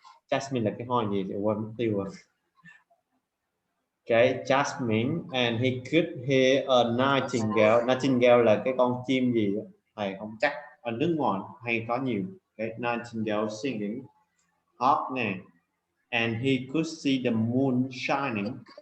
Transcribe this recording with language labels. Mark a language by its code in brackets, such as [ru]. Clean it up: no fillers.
[vi] Jasmine là cái hoa gì thì quên mất tiêu rồi. [en] Okay, jasmine, and he could hear a nightingale. [vi] Nightingale là cái con chim gì đó. Thầy không chắc, ở nước ngoài hay có nhiều. [en] Okay, nightingale singing. Up nè. And he could see the moon shining.